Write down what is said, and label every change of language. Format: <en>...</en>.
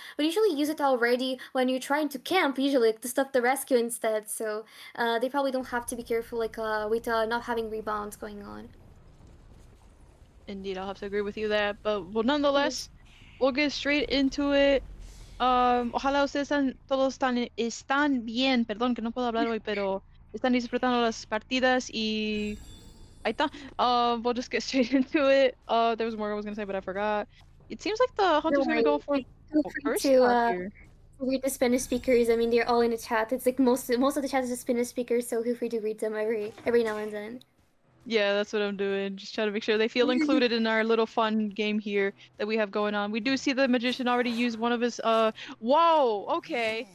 <en>But usually use it already when you're trying to camp. Usually to stuff the rescue instead. So they probably don't have to be careful like with not having rebounds going on. Indeed, I'll have to agree with you there. But well, nonetheless, we'll get straight into it.</en> <es>Ojalá ustedes todos están bien, perdón que no puedo hablar hoy, pero están disfrutando las partidas y ahí está.</es> <en>We'll just get straight into it. There was more I was gonna say, but I forgot. It seems like the Don't hunter's gonna go for Feel free first spot here. to read the Spanish speakers. I mean, they're all in the chat. It's like most of the chat is just Spanish speakers, so feel free to read them every now and then. Yeah, that's what I'm doing. Just trying to make sure they feel included in our little fun game here that we have going on. We do see the magician already use one of his whoa, okay.</en>